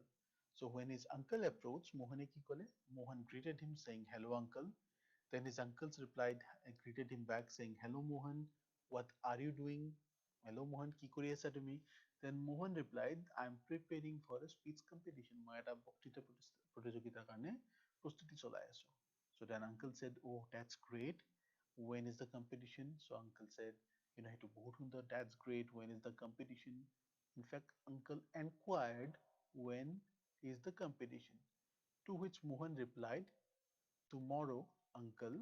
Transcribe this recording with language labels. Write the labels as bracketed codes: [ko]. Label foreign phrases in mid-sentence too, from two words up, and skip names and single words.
[en] So, when his uncle approached, Mohan Mohan greeted him saying, hello uncle. Then his uncles replied, greeted him back saying, hello Mohan, what are you doing? Hello Mohan, [as] কি কৰি আছা তুমি? [en] Then Mohan replied, I'm preparing for a speech competition. [as] মই এটা বক্তৃতা প্ৰতিযোগিতাৰ কাৰণে প্ৰস্তুতি চলাই আছোঁ. [en] So then uncle said, oh, that's great. When is the competition? So uncle said, that's great. When is the competition? In fact, uncle inquired, when is the competition? To which Mohan replied, tomorrow, uncle.